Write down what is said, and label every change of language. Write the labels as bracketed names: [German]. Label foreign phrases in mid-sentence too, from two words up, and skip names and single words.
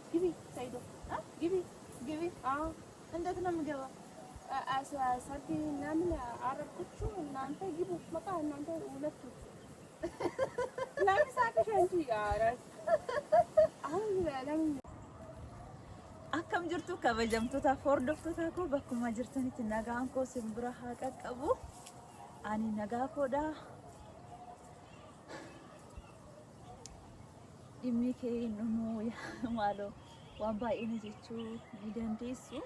[Amharic] ግቢ ሰይዶ ግቢ ግቢ እንዴት ነው የምገባው? ሰርግ ምናምን አረብኩችሁ እናንተ ግቡ በቃ እናንተ ሁለቱ ለምን ሳቅሽ አንቺ? ኧረ አሁን ለምን [Oromo] akkam jirtu kabajamtoota hordoftoota koo bakkuma jirtanitti nagaan koo simbira haa qaqqabu. Ani nagaa koodha. Dhimmi kee innuu maaloo waan baay'ee jechuu ni dandeessu.